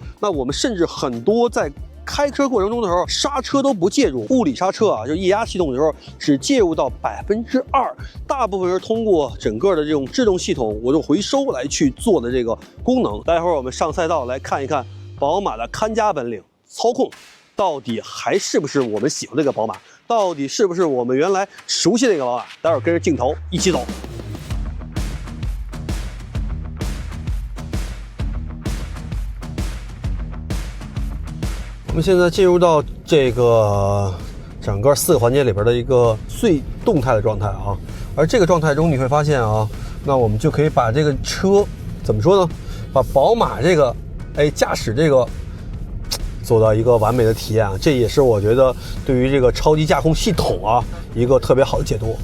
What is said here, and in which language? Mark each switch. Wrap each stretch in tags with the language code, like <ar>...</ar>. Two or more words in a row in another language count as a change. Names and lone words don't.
<zh>那我们甚至很多在开车过程中的时候，刹车都不介入，物理刹车啊，就液压系统的时候只介入到2%，大部分是通过整个的这种制动系统我用回收来去做的这个功能。待会儿我们上赛道来看一看宝馬的看家本領，操控到底還是不是我們喜歡這個寶馬，到底是不是我們原來熟悉的這個寶馬。待會兒跟着鏡頭一起走。我們現在進入到這個整個4個環節裡邊的一個最動態的狀態啊，而這個狀態中你會發現啊，那我們就可以把這個車怎麼說呢，把寶馬這個駕駛這個做到一個完美的體驗啊，這也是我覺得對於這個超級駕控系統啊一個特別好的解讀。</zh>